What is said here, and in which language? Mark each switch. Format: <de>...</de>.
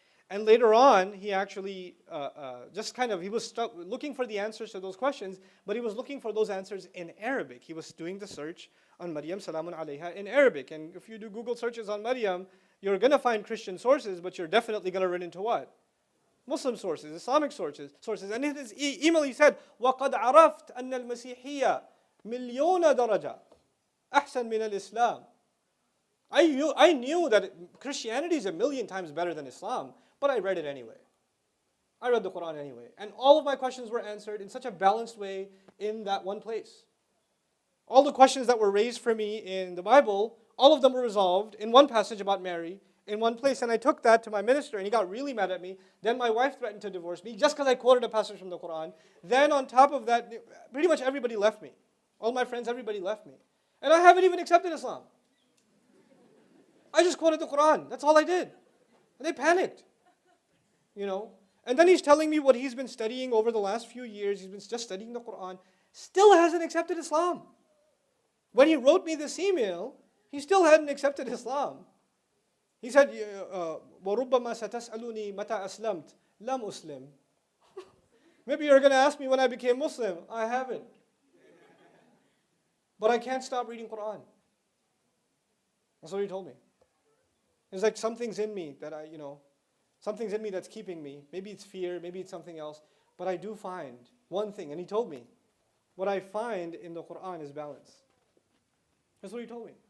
<en>And later on, he actually he was looking for the answers to those questions, but he was looking for those answers in Arabic. He was doing the search on Maryam salamun alayha in Arabic. And if you do Google searches on Maryam, you're going to find Christian sources, but you're definitely going to run into what? Muslim sources, Islamic sources. And in his email he said,</en> <ar>وَقَدْ عَرَفْتَ أَنَّ الْمَسِيحِيَّةَ مِلْيُونَ دَرَجَةٍ أَحْسَنْ مِنَ الْإِسْلَامِ.</ar> <en>I knew that Christianity is 1,000,000 times better than Islam, but I read it anyway. I read the Quran anyway. And all of my questions were answered in such a balanced way in that one place. All the questions that were raised for me in the Bible, all of them were resolved in one passage about Mary, in one place. And I took that to my minister, and he got really mad at me. Then my wife threatened to divorce me just because I quoted a passage from the Quran. Then on top of that, pretty much everybody left me. All my friends, everybody left me. And I haven't even accepted Islam. I just quoted the Quran. That's all I did. And they panicked. And then he's telling me what he's been studying over the last few years. He's been just studying the Quran. Still hasn't accepted Islam. When he wrote me this email, he still hadn't accepted Islam. He said,</en> <ar>وَرُبَّمَا سَتَسْأَلُونِي مَتَى أَسْلَمْتَ لَمْ أُسْلِمْ.</ar> <en>Maybe you're going to ask me when I became Muslim. I haven't. But I can't stop reading Quran. That's what he told me. It's like something's in me that something's in me that's keeping me. Maybe it's fear, maybe it's something else. But I do find one thing, and he told me, what I find in the Quran is balance. That's what he told me.</en>